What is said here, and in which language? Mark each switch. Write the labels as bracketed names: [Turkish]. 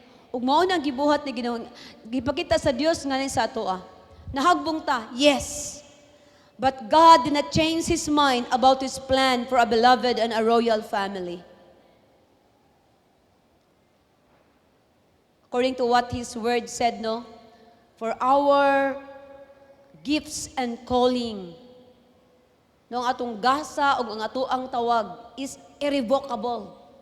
[Cebuano] Ug mao nang gibuhat ni Ginoo, gipakita sa Dios nga sa ato nahagbong ta, yes. [English] But God did not change His mind about His plan for a beloved and a royal family. According to what His word said, no? For our gifts and calling, [Cebuano] no, ang atong gasa o ang ato ang tawag [English] is irrevocable.